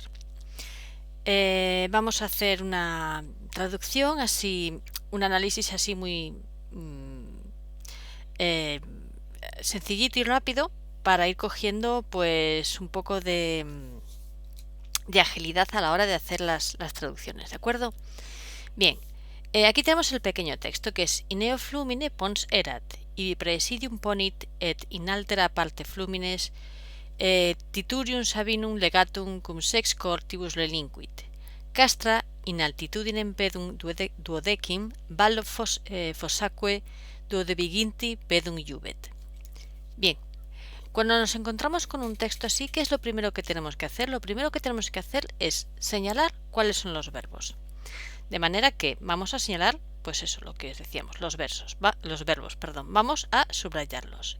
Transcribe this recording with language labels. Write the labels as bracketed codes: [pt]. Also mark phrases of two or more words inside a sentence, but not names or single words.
[es] Vamos a hacer una traducción así, un análisis así muy eh, sencillito y rápido para ir cogiendo pues un poco de agilidad a la hora de hacer las traducciones, ¿de acuerdo? Bien, aquí tenemos el pequeño texto que es [la] Ineo flumine pons erat, ibi praesidium ponit et in altera parte flumines titurium sabinum legatum cum sex cortibus relinquit. Castra in altitudinem pedum duodecim vallo fossaque duodeviginti pedum iubet. [es] Bien, cuando nos encontramos con un texto así, ¿qué es lo primero que tenemos que hacer? Lo primero que tenemos que hacer es señalar cuáles son los verbos. De manera que vamos a señalar, pues eso, lo que decíamos, los verbos, vamos a subrayarlos.